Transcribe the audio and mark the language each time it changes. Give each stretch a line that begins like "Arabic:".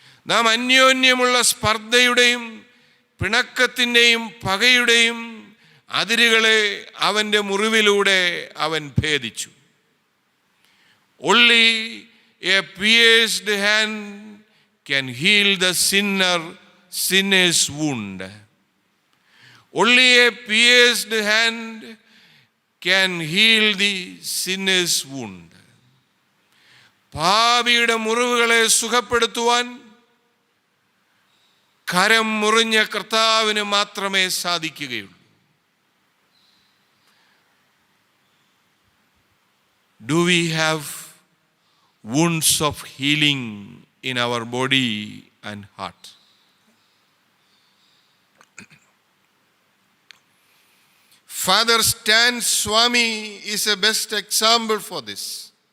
Malayalam: നാം അന്യോന്യമുള്ള സ്പർദ്ധയുടെയും പിണക്കത്തിൻ്റെയും പകയുടെയും അതിരുകളെ അവൻ്റെ മുറിവിലൂടെ അവൻ ഭേദിച്ചു.
English: Only a pierced hand can heal the sinner's wound. Only a pierced hand can heal the sinner's wound.
Malayalam: പാപിയുടെ മുറിവുകളെ സുഖപ്പെടുത്തുവാൻ കരം മുറിഞ്ഞ കർത്താവിന് മാത്രമേ സാധിക്കുകയുള്ളൂ.
English: Do we have wounds of healing in our body and heart? Father Stan Swami is a best example for this.